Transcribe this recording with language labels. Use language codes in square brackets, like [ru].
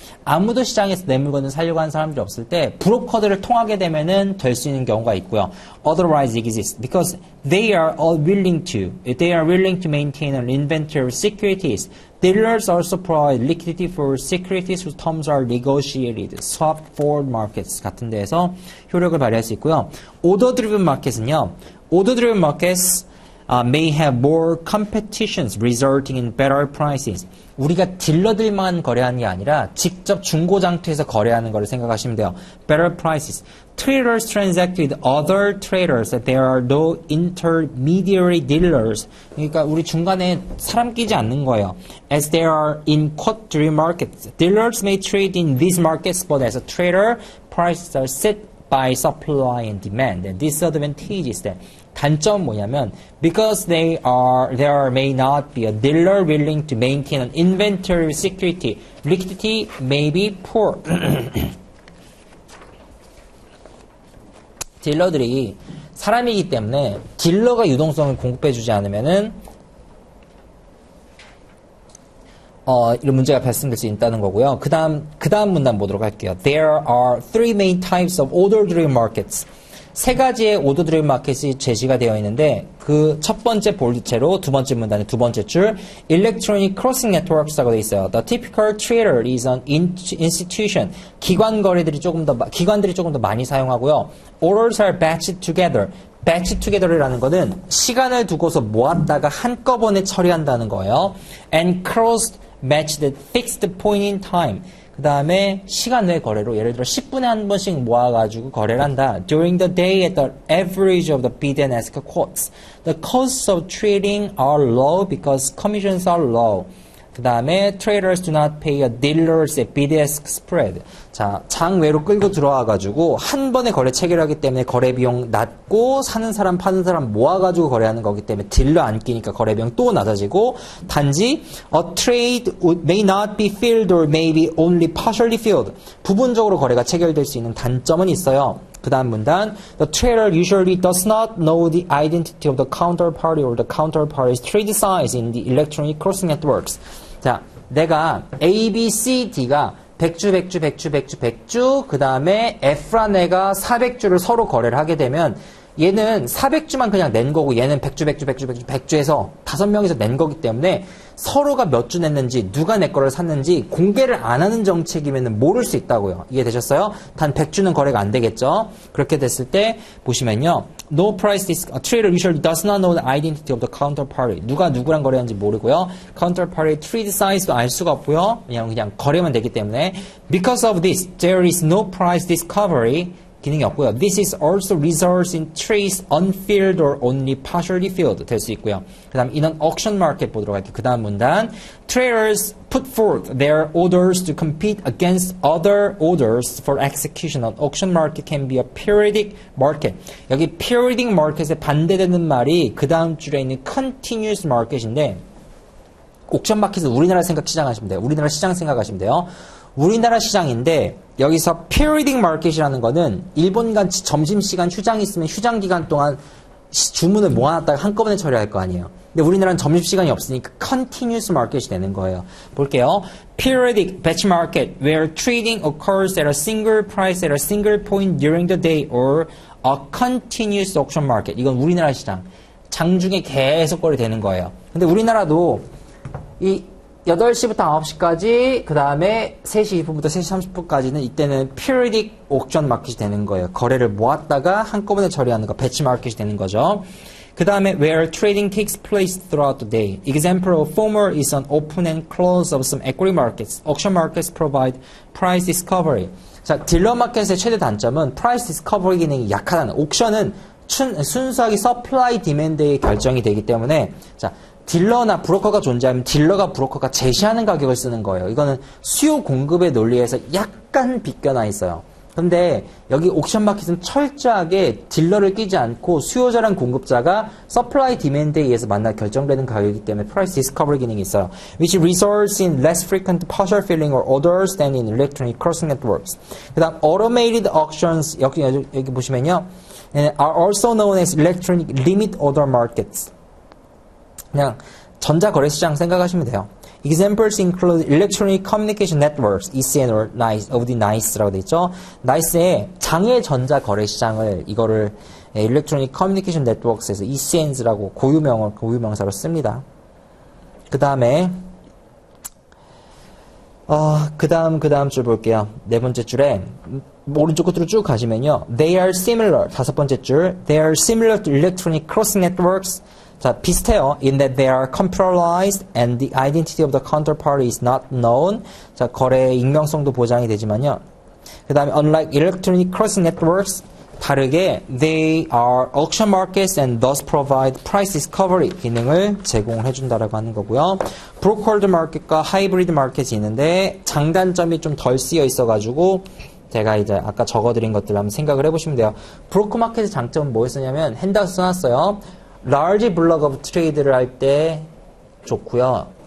[ko] 아무도 시장에서 내 물건을 사려고 하는 사람들이 없을 때 브로커들을 통하게 되면은 될 수 있는 경우가 있고요. [en] Otherwise exist because they are willing to maintain an inventory of securities. Dealers also provide liquidity for securities whose terms are negotiated. [ko] swap, forward markets 같은 데에서 효력을 발휘할 수 있고요. Order-driven market은요. [en] Order-driven markets may have more competitions resulting in better prices. [ko] 우리가 딜러들만 거래하는 게 아니라 직접 중고장터에서 거래하는 거를 생각하시면 돼요. [en] Better prices. Traders transact with other traders. There are no intermediary dealers. [ko] 그러니까 우리 중간에 사람 끼지 않는 거예요. [en] As there are in quote-driven markets. Dealers may trade in these markets, but as a trader, prices are set by supply and demand. And disadvantage is that [ko] 단점은 뭐냐면 [en] because there may not be a dealer willing to maintain an inventory of security. Liquidity may be poor. [ko] 딜러들이 사람이기 때문에 딜러가 유동성을 공급해주지 않으면은 이런 문제가 발생될 수 있다는 거고요. 그 다음 문단 보도록 할게요. [en] There are three main types of order-driven markets. [ko] 세 가지의 오더-드리븐 마켓이 제시가 되어 있는데 그 첫 번째 볼드체로 두 번째 문단의 두 번째 줄 Electronic Crossing Networks라고 되어 있어요. [en] The typical trader is an institution. [ko] 기관들이 조금 더 많이 사용하고요. [en] Orders are batched together. [ko] batch together이라는 거는 시간을 두고서 모았다가 한꺼번에 처리한다는 거예요. [en] And crossed matched at fixed point in time. [ko] 그 다음에 시간 외 거래로 예를 들어 10분에 한 번씩 모아가지고 거래를 한다. [en] During the day at the average of the bid and ask quotes. The costs of trading are low because commissions are low. [ko] 그 다음에 [en] traders do not pay a dealer's bid-ask spread. [ko] 자, 장외로 끌고 들어와가지고 한 번에 거래 체결하기 때문에 거래 비용 낮고 사는 사람 파는 사람 모아가지고 거래하는 거기 때문에 딜러 안 끼니까 거래 비용 또 낮아지고 단지 [en] a trade may not be filled or may be only partially filled. [ko] 부분적으로 거래가 체결될 수 있는 단점은 있어요. 그 다음 문단 [en] The trader usually does not know the identity of the counterparty or the counterparty's trade size in the electronic crossing networks. [ko] 자, 내가 A, B, C, D가 100주 그 다음에 F란 애가 400주를 서로 거래를 하게 되면 얘는 400주만 그냥 낸 거고 얘는 100주에서 5명이서 낸 거기 때문에 서로가 몇 주 냈는지 누가 내 거를 샀는지 공개를 안 하는 정책이면 모를 수 있다고요. 이해되셨어요? 단 100주는 거래가 안 되겠죠. 그렇게 됐을 때 보시면요. [en] No price a trader usually does not know the identity of the counterparty. [ko] 누가 누구랑 거래하는지 모르고요. counterparty trade size도 알 수가 없고요. 그냥 거래만 되기 때문에 [en] Because of this, there is no price discovery. [ko] 기능이 없고요. [en] This is also results in trades unfilled or only partially filled [ko] 될 수 있고요. 그 다음 이런 auction market 보도록 할게요. 그 다음 문단 [en] Traders put forth their orders to compete against other orders for execution. An auction market can be a periodic market. [ko] 여기 periodic market에 반대되는 말이 그 다음 줄에 있는 continuous market인데 옥션 마켓은 우리나라 시장하시면 돼요. 우리나라 시장 생각하시면 돼요. 우리나라 시장인데 여기서 periodic market이라는 거는 일본같이 점심시간 휴장이 있으면 휴장 기간 동안 주문을 모아놨다가 한꺼번에 처리할 거 아니에요. 근데 우리나라는 점심시간이 없으니까 continuous market이 되는 거예요. 볼게요. [en] Periodic batch market where trading occurs at a single price at a single point during the day or a continuous auction market. [ko] 이건 우리나라 시장. 장중에 계속 거래되는 거예요. 근데 우리나라도 이 8시부터 9시까지 그 다음에 3시 2분부터 3시 30분까지는 이때는 periodic auction 마켓이 되는 거예요. 거래를 모았다가 한꺼번에 처리하는 거 배치 마켓이 되는 거죠. 그 다음에 [en] where trading takes place throughout the day. Example of former is an open and close of some equity markets. Auction markets provide price discovery. [ko] 자, 딜러 마켓의 최대 단점은 price discovery 기능이 약하다는. 옥션은 순수하게 서플라이 디맨드에 결정이 되기 때문에 자, 딜러나 브로커가 존재하면 딜러가 브로커가 제시하는 가격을 쓰는 거예요. 이거는 수요 공급의 논리에서 약간 비껴나 있어요. 근데 여기 옥션 마켓은 철저하게 딜러를 끼지 않고 수요자랑 공급자가 서플라이 디맨드에 의해서 만나 결정되는 가격이기 때문에 프라이스 디스커버리 기능이 있어요. [en] Which results in less frequent partial filling or orders than in electronic crossing networks. [ko] 그 다음 automated auctions 여기 보시면요. [en] are also known as electronic limit order markets. [ko] 그냥 전자거래시장 생각하시면 돼요. [en] Examples include electronic communication networks, ECN or NICE, [ko] of the NICE라고 되어 있죠. NICE의 장외 전자거래시장을 이거를 electronic communication networks에서 ECNs라고 고유명사로 씁니다. 그 다음에 그 다음 줄 볼게요. 네 번째 줄에 오른쪽 끝으로 쭉 가시면요. [en] They are similar. [ko] 다섯 번째 줄. [en] They are similar to electronic crossing networks. [ko] 자, 비슷해요. [en] In that they are computerized and the identity of the counterparty is not known. [ko] 자, 거래의 익명성도 보장이 되지만요. 그 다음에 [en] unlike electronic crossing networks, [ko] 다르게 [en] they are auction markets and thus provide price discovery [ko] 기능을 제공해 준다라고 하는 거고요. brokered market과 hybrid market이 있는데 장단점이 좀 덜 쓰여 있어가지고 제가 이제 아까 적어드린 것들을 한번 생각을 해보시면 돼요. 브로커 마켓의 장점은 뭐였었냐면 핸드아웃 써놨어요. large block of trade를 할 때 좋고요.